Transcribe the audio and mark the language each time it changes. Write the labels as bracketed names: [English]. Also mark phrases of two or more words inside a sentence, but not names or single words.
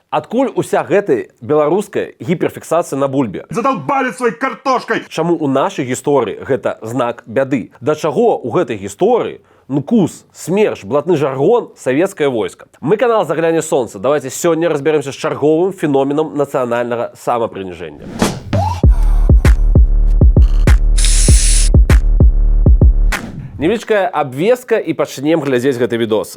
[Belarusian] Адкуль уся гэтая беларуская гіперфіксацыя на бульбе? [Russian] Задолбали своей картошкой! [Belarusian] Чаму у нашай гісторыі гэта знак бяды? Да чаго у гэтай гісторыі кус, смерч, блатны жаргон, савецкае войска? Мы канал «Загляне солнца». Давайте сёння разберемся з чарговым феноменам нацыянальнага самапрыніжэння. Невелічкая абвестка і пачнем глядзець гэты відос.